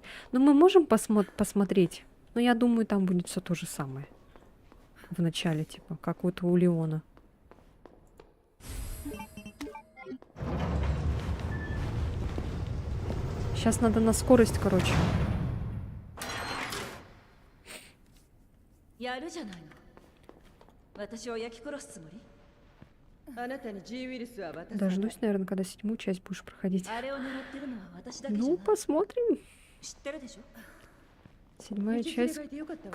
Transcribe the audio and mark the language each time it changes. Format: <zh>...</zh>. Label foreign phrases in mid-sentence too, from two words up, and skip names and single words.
<ru>Но мы можем посмотреть. Но я думаю, там будет все то же самое. В начале, типа, как вот у Леона. Сейчас надо на скорость, короче.</ru> <ja>やるじゃないの。私を焼き殺すつもり？あなたに G ウイルスは渡さない。</ja> <ru>Дождусь, наверное, когда 7-ю часть будешь проходить.</ru> <ja>あれを狙ってるのは私だけじゃな</ja> <ru>Ну,</ru> <ja>い。</ja> <ru>посмотрим.</ru> <ja>知ってるでしょ？</ja> <ru>7-я</ru> <ja>道連れ</ja> <ru>часть,</ru> <ja>がいてよかったわね。</ja>